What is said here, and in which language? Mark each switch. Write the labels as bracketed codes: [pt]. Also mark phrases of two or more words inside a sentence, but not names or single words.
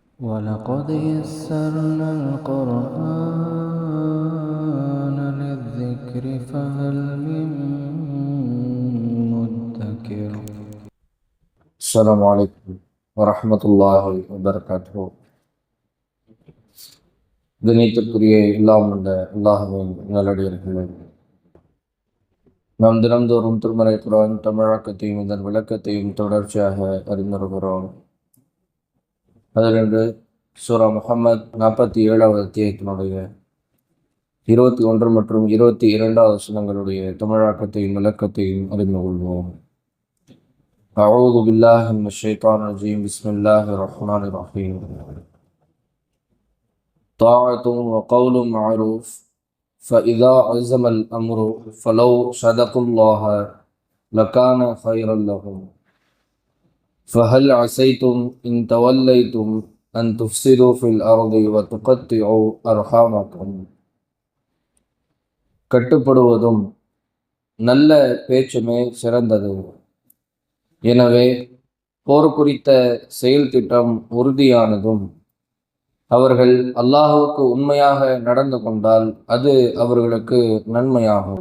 [ar] وَلَقَدْ يَسَّرْنَا الْقُرْآنَ لِلذِّكْرِ فَهَلْ مِن مُّدَّكِرٍ. السلام عليكم ورحمة الله وبركاته. [ta] கணித்துக்குரிய எல்லாம் உள்ள அல்லாஹ்வின் நல்லடியார்களே, நாம் தினந்தோறும் திருமறை குர்ஆன் தமிழாக்கத்தையும் இதன் விளக்கத்தையும் தொடர்ச்சியாக அறிந்து வருகிறோம். அதிலிருந்து சூரா முஹம்மத் 47வது அத்தியாயத்தினுடைய 21 மற்றும் 22வது வசனங்களுடைய தமிழாக்கத்தையும் விளக்கத்தையும் அறிந்து கொள்வோம். [ar] أعوذ بالله من الشيطان الرجيم. بسم الله الرحمن الرحيم. طاعة وقول معروف فإذا عزم الأمر فلو صدقوا الله لكان خيرا لهم فهل عسيتم إن توليتم أن تفسدوا في الأرض وتقطعوا أرحامكم. [ta] கட்டுப்படுவதும் நல்ல பேச்சுமே சிறந்தது. எனவே போர் குறித்த செயல் திட்டம் உறுதியானதும் அவர்கள் அல்லாஹுவுக்கு உண்மையாக நடந்து கொண்டால் அது அவர்களுக்கு நன்மையாகும்.